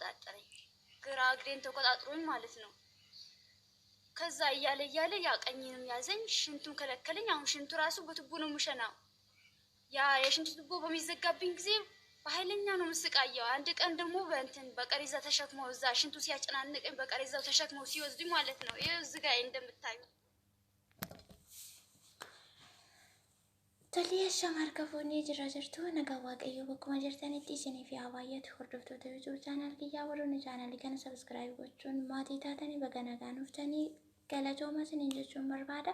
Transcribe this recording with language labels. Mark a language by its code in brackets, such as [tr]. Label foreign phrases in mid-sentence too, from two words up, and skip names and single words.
[am] ተቆጣጥሮኝ ማለት ነው። ከዛ እያለ ያቀኝንም ያዘኝ፣ ሽንቱን ከለከለኝ። አሁን ሽንቱ ራሱ በቱቦ ነው የምሸናው። ያ የሽንቱ ቱቦ በሚዘጋብኝ ጊዜ በኃይለኛ ነው የምስቃየው። አንድ ቀን ደግሞ በቀሪዛ ተሸክመው እዛ ሽንቱ ሲያጨናንቀኝ በቀሪዛው ተሸክመው ሲወስዱኝ ማለት ነው። ይሄ እዚህ ጋር እንደምታዩ [om] Tolii shamarra foonii jira jirtu nagaa waaqayyoo bakkuma jirtanitti isinii fi hawaayyaatti hordoftoota YouTube chaanal kiyyaa warroonni chaanalii kana subscribe gochuun maatii taatanii baga nagaan dhuftanii galatooma isiniin jechuun barbaada.